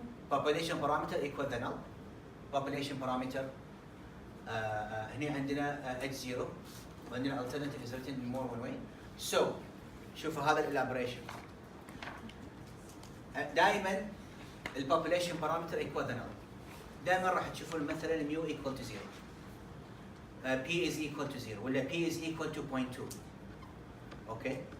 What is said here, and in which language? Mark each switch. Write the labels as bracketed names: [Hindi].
[English] Population parameter equal the null. Population parameter [Arabic] هنا عندنا H0 وعندنا [English] alternative is written in more one way. [Arabic] So شوفوا هذا الelaboration. دائما [English] population parameter equal the null. [Arabic] دائما راح تشوفون مثلا [English] mu equal to 0. P is equal to 0 ولا P is equal to 0.2. Okay?